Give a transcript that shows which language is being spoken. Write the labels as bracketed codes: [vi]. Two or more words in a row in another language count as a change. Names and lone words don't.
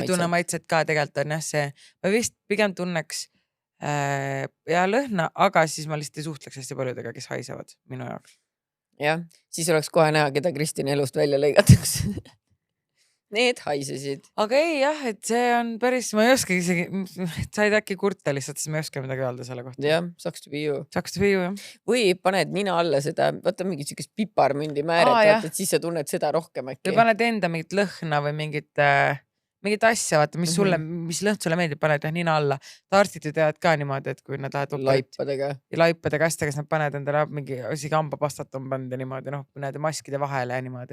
[et] Sa ei tunne maitset ka tegelikult on jah see. Ma vist pigem tunneks ja lõhna, aga siis ma lihtsalt ei suhtleks hästi paljudega, kes haisevad minu jaoks. Jah, siis oleks kohe näha, keda Kristine elust välja lõigatakse. Need haisesid. Aga ei jah, et see on päris, ma ei oska isegi, said äkki kurta lihtsalt, siis ma ei oska midagi öelda selle kohta. Jah, [en] sucks to be you. Sucks to be you, [et] jah. Või paned nina alla seda, vaata mingit siukest piparmündi määret, et siis sa tunned seda rohkem äkki. Või paned enda mingit lõhna või mingit asja, vaata, mis sulle, mis lõhn sulle meeldib, paned nina alla. Taarstid ju teavad ka niimoodi, et kui nad lähevad laipadega hästi, kas nad paned endale mingi isegi hambapastat on pannud ja niimoodi, noh, näed maskide vahele ja niimoodi.